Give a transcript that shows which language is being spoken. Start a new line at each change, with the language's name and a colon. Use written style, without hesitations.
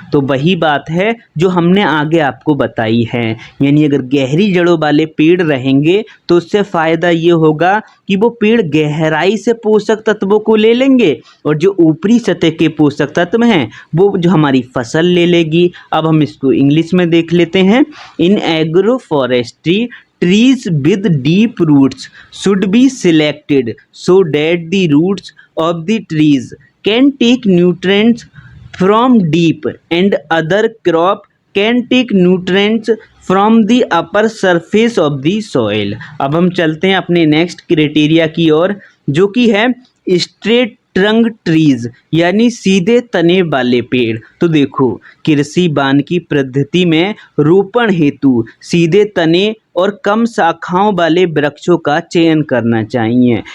Hindi: तो वही बात है जो हमने आगे आपको बताई है, यानी अगर गहरी जड़ों वाले पेड़ रहेंगे तो उससे फ़ायदा ये होगा कि वो पेड़ गहराई से पोषक तत्वों को ले लेंगे और जो ऊपरी सतह के पोषक तत्व हैं वो जो हमारी फसल ले लेगी। अब हम इसको इंग्लिश में देख लेते हैं।
English: In agroforestry, trees with deep roots should be selected so that the roots of the trees can take nutrients from deep and other crop can take nutrients from the upper surface of the soil।
Hindi: अब हम चलते हैं अपने next criteria की ओर, जो कि है straight trunk trees, यानी सीधे तने वाले पेड़। तो देखो, कृषि वानिकी पद्धति में रोपण हेतु सीधे तने और कम शाखाओं वाले वृक्षों का चयन करना चाहिए।